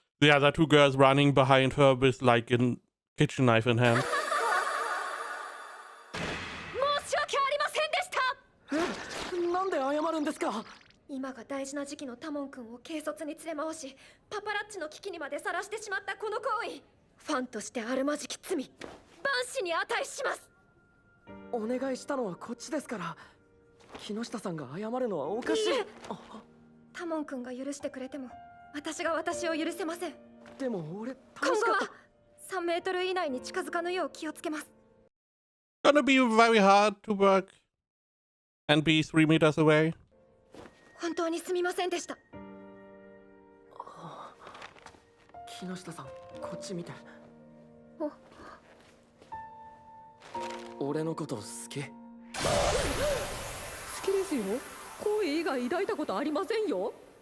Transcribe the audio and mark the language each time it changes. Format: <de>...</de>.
<en>The other two girls running behind her with like a kitchen knife in hand.</en> <ja>申し訳ありませんでした。なんで謝るんですか？今が大事な時期のタモン君を軽率に連れ回し、パパラッチの危機にまでさらしてしまったこの行為、ファンとしてあるまじき罪、万死に値します。お願いしたのはこっちですから。木下さんが謝るのはおかしい。いいえ、タモン君が許してくれても私が私を許せません。でも俺今後は楽しかった。 3メートル以内に近づかぬよう気をつけます。</ja> <en>Gonna be very hard to work and be 3 meters away.</en> <ja>本当にすみませんでした。木下さん、こっち見て。俺のこと好き？好きですよ。恋以外抱いたことありませんよ。</ja>